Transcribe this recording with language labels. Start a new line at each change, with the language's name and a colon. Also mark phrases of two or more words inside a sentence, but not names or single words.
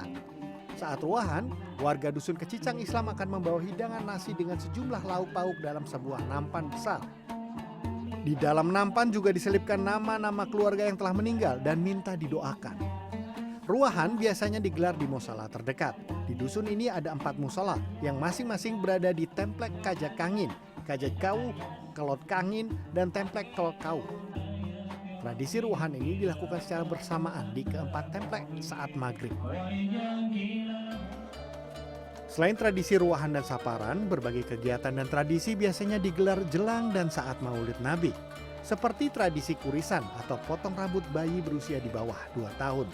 Indonesian: Saat ruwahan, warga Dusun Kecicang Islam akan membawa hidangan nasi dengan sejumlah lauk pauk dalam sebuah nampan besar. Di dalam nampan juga diselipkan nama-nama keluarga yang telah meninggal dan minta didoakan. Ruwahan biasanya digelar di musala terdekat. Di dusun ini ada 4 musala yang masing-masing berada di Templek Kajak Kangin, Kajak Kau, Kelot Kangin, dan Templek Kelot Kau. Tradisi ruwahan ini dilakukan secara bersamaan di keempat templek saat maghrib. Selain tradisi ruwahan dan saparan, berbagai kegiatan dan tradisi biasanya digelar jelang dan saat Maulid Nabi. Seperti tradisi kurisan atau potong rambut bayi berusia di bawah 2 tahun.